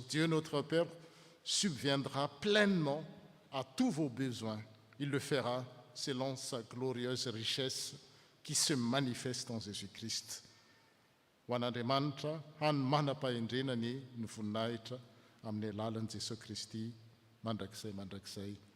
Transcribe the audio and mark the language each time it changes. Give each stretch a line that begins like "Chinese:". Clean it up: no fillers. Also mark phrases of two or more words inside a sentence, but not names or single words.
French: Dieu notre Père subviendra pleinement à tous vos besoins. Il le fera selon sa glorieuse richesse qui se manifeste en Jésus-Christ.
Malagasy: Ho an'Andriamanitra hany manam-pahendrenany ny voninahitra amin'ny alalan'i Jesosy Kristy mandrakizay.